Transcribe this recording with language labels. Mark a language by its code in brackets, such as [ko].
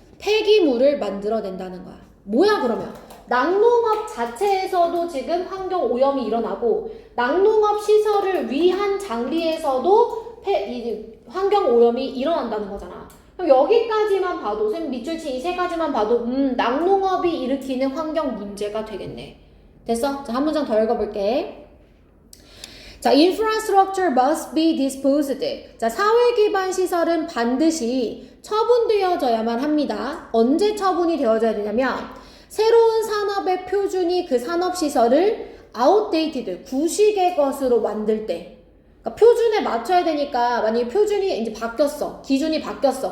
[ko] 폐기물을 만들어낸다는 거야. 뭐야 그러면? 낙농업 자체에서도 지금 환경 오염이 일어나고 낙농업 시설을 위한 장비에서도 환경 오염이 일어난다는 거잖아. 그럼 여기까지만 봐도, 선생님 밑줄 친 이 세 가지만 봐도 낙농업이 일으키는 환경 문제가 되겠네. 됐어? 자, 한 문장 더 읽어볼게. [en] 자, infrastructure must be disposed. [ko] 자, 사회 기반 시설은 반드시 처분되어져야만 합니다. 언제 처분이 되어져야 되냐면 새로운 산업의 표준이 그 산업 시설을 outdated, 구식의 것으로 만들 때. 그러니까 표준에 맞춰야 되니까 만약에 표준이 이제 바뀌었어. 기준이 바뀌었어.